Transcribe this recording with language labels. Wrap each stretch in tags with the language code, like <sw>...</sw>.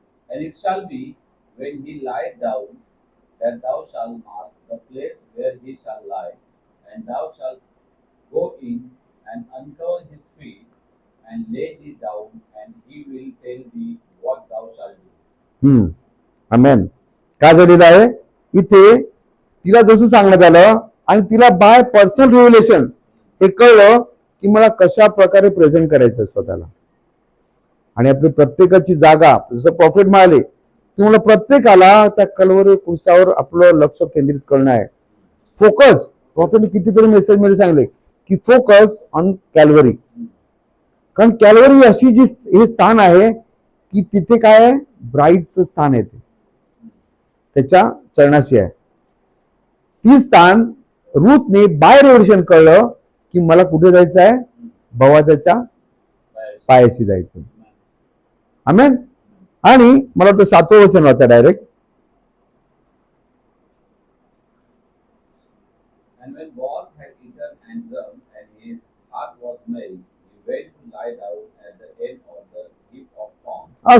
<en>And it shall be when he lie down that thou shalt mark the place where he shall lie, and thou shalt go in and uncover his feet and lay thee down, and he will tell thee what thou shalt do.</en> <mr>आमेन. काय झालेलं आहे, इथे तिला जसं सांगण्यात आलं आणि तिला</mr> <en>by personal revelation</en> <mr>हे कळलं की मला कशा प्रकारे प्रेझेंट करायचं स्वतःला. आणि आपली प्रत्येकाची जागा, जसं प्रॉफिट म्हणाले, तुम्हाला प्रत्येकाला त्या कल्वरी क्रूसावर आपलं लक्ष केंद्रित करणं आहे. फोकस. प्रॉफिटने कितीतरी मेसेज मध्ये सांगले की</mr> <en>Focus on Calvary.</en> <mr>कारण कॅल्वरी अशी जी हे स्थान आहे की तिथे काय आहे, ब्राईडचं स्थान आहे, ते त्याच्या चरणाशी आहे. ती स्थान रूथने</mr> <en>by revolution</en> <mr>कळलं की मला कुठे जायचं आहे, बवाजाच्या पायाशी जायचं. आमेन. आणि मला वाटतं 7वं वचन वाचा direct.</mr> <en>And when Boaz had eaten and drunk, and his heart was merry, he went to lie down at the end of the heap of corn.</en>